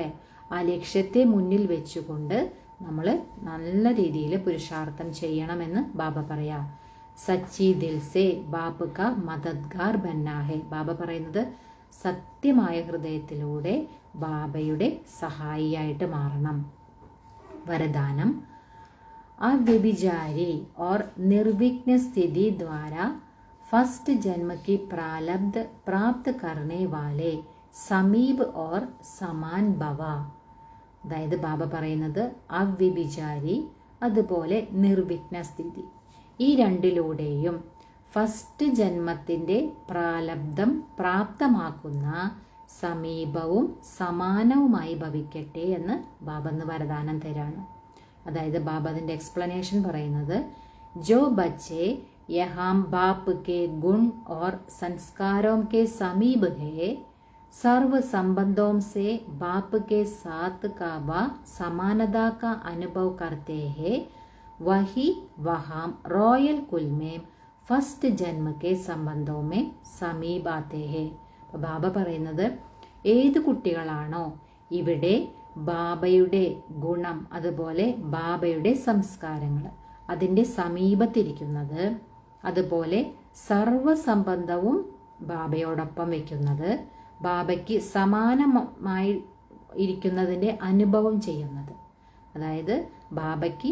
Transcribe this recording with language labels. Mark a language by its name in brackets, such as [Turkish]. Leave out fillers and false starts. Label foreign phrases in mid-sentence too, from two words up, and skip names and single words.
[Malayalam] ആ ലക്ഷ്യത്തെ മുന്നിൽ വെച്ചുകൊണ്ട് നമ്മൾ നല്ല രീതിയിൽ പുരുഷാർത്ഥം ചെയ്യണമെന്ന് ബാബ പറയാം. [Hindi] सच्चे दिल से बाप का मददगार बनना है. [Malayalam] ബാബ പറയുന്നത് സത്യമായ ഹൃദയത്തിലൂടെ ബാബയുടെ സഹായിയായിട്ട് മാറണം. [Hindi] വരദാനം, അവ്യഭിചാരി और निर्विघ्न स्थिति द्वारा फर्स्ट जन्म की प्रारब्ध प्राप्त करने वाले समीप और समान भव. [Malayalam] അതായത് ബാബ പറയുന്നത് അവ്യഭിചാരി അതുപോലെ നിർവിഘ്ന സ്ഥിതി, ഈ രണ്ടിലൂടെയും ഫസ്റ്റ് ജന്മത്തിൻ്റെ പ്രാരബ്ധം പ്രാപ്തമാക്കുന്ന സമീപവും സമാനവുമായി ഭവിക്കട്ടെ എന്ന് ബാബ എന്ന് വരദാനം തരാണ്. അതായത് ബാബ അതിൻ്റെ എക്സ്പ്ലനേഷൻ പറയുന്നത്, [Hindi] जो बच्चे यहाँ बाप के गुण और संस्कारों के समीप है, सर्व संबंधों से बाप के साथ का व समानता का अनुभव करते हैं, वही वहाँ रॉयल कुल में फर्स्ट जन्म के संबंधों में समीप आते हैं. [Malayalam] അപ്പോൾ ബാബ പറയുന്നത് ഏത് കുട്ടികളാണോ ഇവിടെ ബാബയുടെ ഗുണം അതുപോലെ ബാബയുടെ സംസ്കാരങ്ങൾ അതിൻ്റെ സമീപത്തിരിക്കുന്നത്, അതുപോലെ സർവസംബന്ധവും ബാബയോടൊപ്പം വയ്ക്കുന്നത്, ബാബയ്ക്ക് സമാനമായി ഇരിക്കുന്നതിൻ്റെ അനുഭവം ചെയ്യുന്നത്, അതായത് ബാബയ്ക്ക്